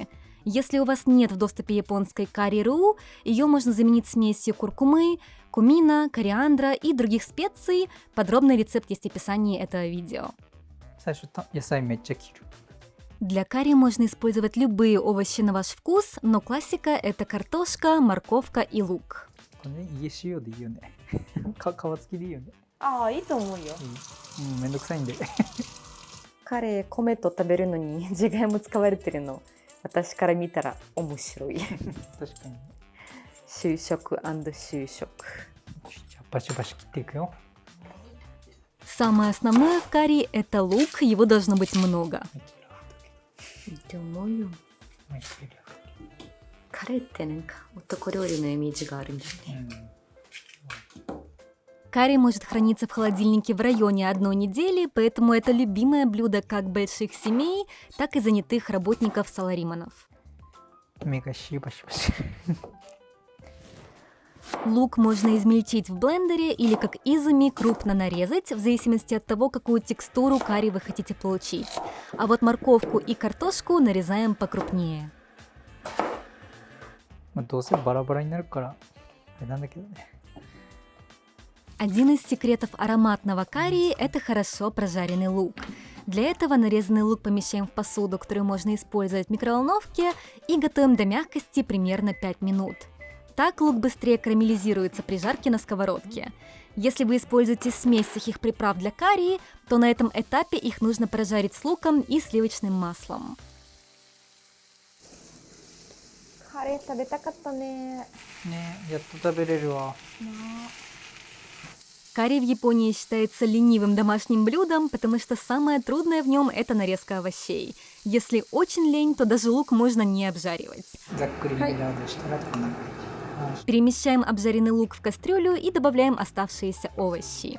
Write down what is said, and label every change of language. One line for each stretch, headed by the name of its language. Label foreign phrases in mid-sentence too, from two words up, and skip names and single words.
Russian: Если у вас нет в доступе японской карри-ру, ее можно заменить смесью куркумы, кумина, кориандра и других специй. Подробный рецепт есть в описании этого видео. Для карри можно использовать любые овощи на ваш вкус, но классика – это картошка, морковка и лук.
Japanese: いいと思うよ。めんどくさいんで。カレー米と食べるのにじゃがいも使われてるの、私から見たら面白い。確かに。就職&就職。じゃあバシバシ切っていくよ。
Russian: Самое основное в карри – это лук, его должно быть много.
Japanese: いいと思うよ。カレーってなんか男料理のイメージがあるんだよね。
Russian: Карри может храниться в холодильнике в районе 1 недели, поэтому это любимое блюдо как больших семей, так и занятых работников-салариманов. Лук можно измельчить в блендере или, как изуми, крупно нарезать, в зависимости от того, какую текстуру карри вы хотите получить. А вот морковку и картошку нарезаем покрупнее.
Japanese: どうせバラバラになるからあれなんだけどね。
Russian: Один из секретов ароматного карри – это хорошо прожаренный лук. Для этого нарезанный лук помещаем в посуду, которую можно использовать в микроволновке, и готовим до мягкости примерно 5 минут. Так лук быстрее карамелизируется при жарке на сковородке. Если вы используете смесь сухих приправ для карри, то на этом этапе их нужно прожарить с луком и сливочным маслом.
Japanese: カレー食べたかったね。ね、やっと食べれるわ。
Russian: Карри в Японии считается ленивым домашним блюдом, потому что самое трудное в нем – это нарезка овощей. Если очень лень, то даже лук можно не обжаривать. Перемещаем обжаренный лук в кастрюлю и добавляем оставшиеся овощи.